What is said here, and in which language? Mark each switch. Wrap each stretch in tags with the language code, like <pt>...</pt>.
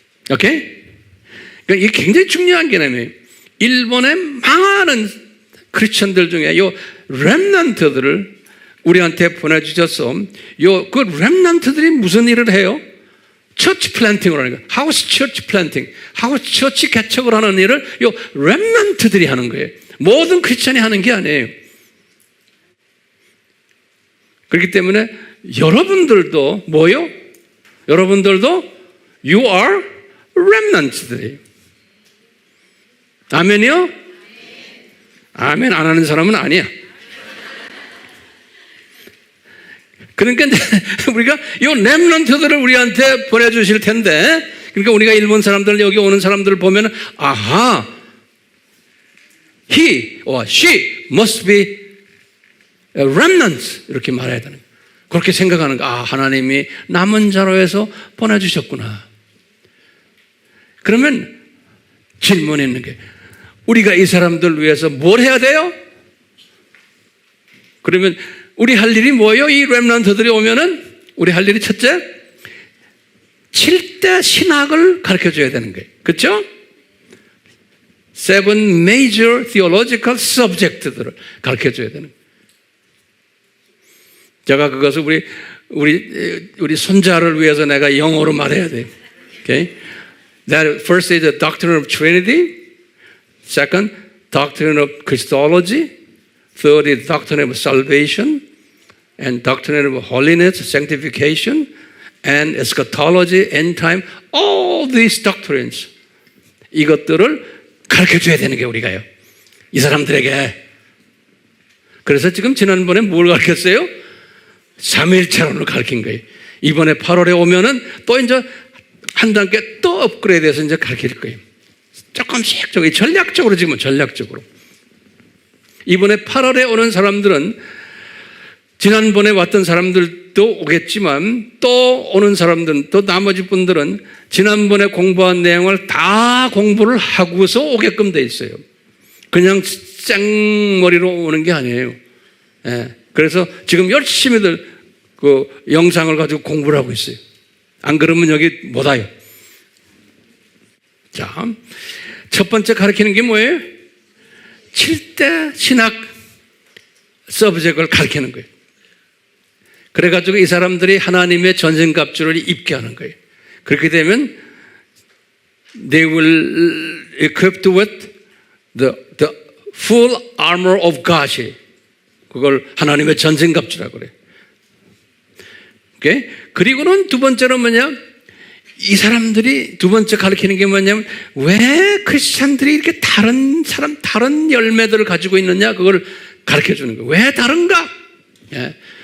<ko>오케이? 그러니까 이게 굉장히 중요한 개념이에요. 일본의 많은 크리스천들 중에 요 remnant들을 우리한테 보내주셔서 그 remnant들이 무슨 일을 해요? 처치 플랜팅을 하는 거예요. 하우스 처치 플랜팅, 하우스 처치 개척을 하는 일을 요 remnant들이 하는 거예요. 모든 크리스천이 하는 게 아니에요. 그렇기 때문에 여러분들도 뭐요? 여러분들도</ko> <en>you are</en> <ko>remnants들이에요. 아멘이요? 아멘 안 하는 사람은 아니야. 그러니까 우리가 이 렘넌트들을 우리한테 보내주실 텐데, 그러니까 우리가 일본 사람들 여기 오는 사람들을 보면 아하,</ko> <en>he or she must be a remnant</en> <ko>이렇게 말해야 되는 거예요. 그렇게 생각하는 거예요. 아, 하나님이 남은 자로 해서 보내주셨구나. 그러면 질문이 있는 게 우리가 이 사람들 위해서 뭘 해야 돼요? 그러면 우리 할 일이 뭐예요? 이 렘넌트들이 오면은 우리 할 일이 첫째, 7대 신학을 가르쳐줘야 되는 거예요. 그렇죠? 7</ko> <en>major theological</en> <ko>subject들을 가르쳐줘야 되는 거예요. 제가 그것을 우리 손자를 위해서 내가 영어로 말해야 돼요.</ko> <en>Okay? That first is the doctrine of Trinity. Second, doctrine of Christology. Third is doctrine of salvation and doctrine of holiness, sanctification, and eschatology, end time. All these doctrines.</en> <ko>이것들을 가르쳐줘야 되는 게 우리가요. 이 사람들에게. 그래서 지금 지난번에 뭘 가르쳤어요? 3일차론을 가르친 거예요. 이번에 8월에 오면은 또 이제 한 단계 또 업그레이드해서 이제 가르칠 거예요. 조금씩 전략적으로 지금 전략적으로. 이번에 8월에 오는 사람들은 지난번에 왔던 사람들도 오겠지만 또 오는 사람들은 또 나머지 분들은 지난번에 공부한 내용을 다 공부를 하고서 오게끔 돼 있어요. 그냥 생머리로 오는 게 아니에요. 예. 그래서 지금 열심히들 그 영상을 가지고 공부를 하고 있어요. 안 그러면 여기 못 와요. 자, 첫 번째 가르치는 게 뭐예요? 7대 신학 서브젝트를 가르치는 거예요. 그래가지고 이 사람들이 하나님의 전신갑주를 입게 하는 거예요. 그렇게 되면</ko> <en>they will equipped with the full armor of God.</en> <ko>그걸 하나님의 전신갑주라고 그래요. 오케이? 그리고는 두 번째로 뭐냐? 이 사람들이 두 번째 가르치는 게 뭐냐면 왜 크리스찬들이 이렇게 다른 열매들을 가지고 있느냐? 그걸 가르쳐 주는 거예요. 왜 다른가? 예.</ko>